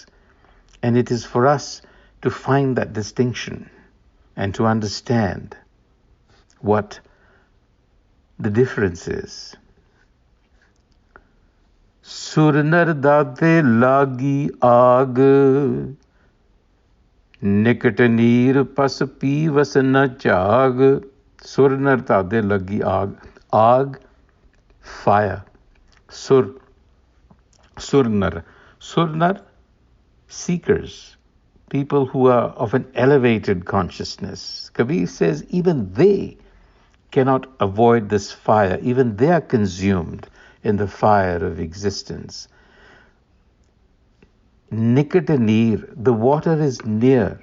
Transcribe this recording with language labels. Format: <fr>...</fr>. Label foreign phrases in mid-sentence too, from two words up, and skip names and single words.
<en>And it is for us to find that distinction and to understand what the difference is.</en> <hi>सुर नर दाडे लगी आग, निकट नीर पस पीवस न चाग. सुर नर दाडे लगी आग. आग, fire. सुर, सुरनर. Surnar,</hi> <en>seekers, people who are of an elevated consciousness. Kabir says even they cannot avoid this fire. Even they are consumed in the fire of existence.</en> <hi>निकट नीर,</hi> <en>the water is near.</en>